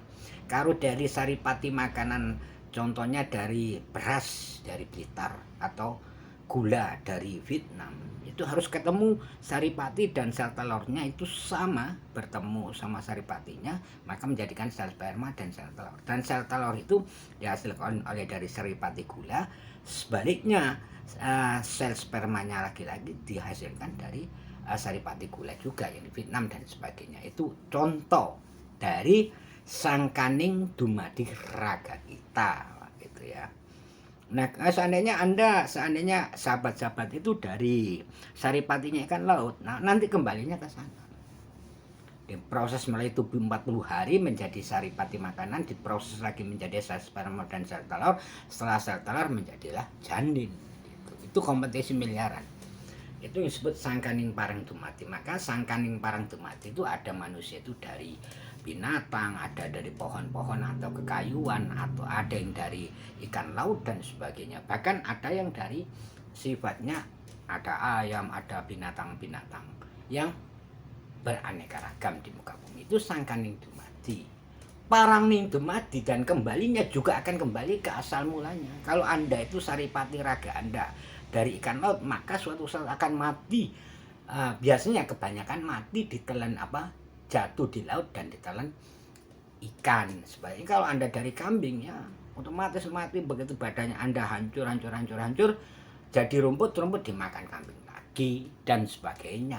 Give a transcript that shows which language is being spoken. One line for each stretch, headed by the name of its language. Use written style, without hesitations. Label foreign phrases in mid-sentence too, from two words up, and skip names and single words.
Indonesian: Kalau dari saripati makanan, contohnya dari beras dari Blitar atau gula dari Vietnam itu harus ketemu saripati dan sel telurnya itu sama, bertemu sama saripatinya maka menjadikan sel sperma dan sel telur, dan sel telur itu dihasilkan oleh dari saripati gula, sebaliknya sel spermanya laki-laki dihasilkan dari saripati gula juga yang di Vietnam dan sebagainya. Itu contoh dari
Javanese: sangkaning dumadi
Indonesian: raga kita gitu ya. Nah, seandainya sahabat-sahabat itu dari saripatinya ikan laut, nah nanti kembalinya ke sana. Diproses melalui tubuh 40 hari menjadi saripati makanan, diproses lagi menjadi sel sperma dan sel telur, setelah sel telur menjadilah janin. Gitu. Itu kompetisi miliaran. Itu yang disebut
Javanese: sangkaning parang dumati.
Indonesian: Maka
Javanese: sangkaning parang dumati
Indonesian: itu ada manusia itu dari binatang, ada dari pohon-pohon atau kekayuan, atau ada yang dari ikan laut dan sebagainya. Bahkan ada yang dari sifatnya ada ayam, ada binatang-binatang yang beraneka ragam di muka bumi.
Javanese: Itu sangkaning dumadi. Parangning dumadi
Indonesian: dan kembalinya juga akan kembali ke asal mulanya. Kalau Anda itu saripati raga Anda dari ikan laut, maka suatu saat akan mati. Biasanya kebanyakan mati ditelan jatuh di laut dan ditelan ikan. Sebaliknya kalau Anda dari kambing ya otomatis mati, begitu badannya Anda hancur, jadi rumput dimakan kambing lagi dan sebagainya.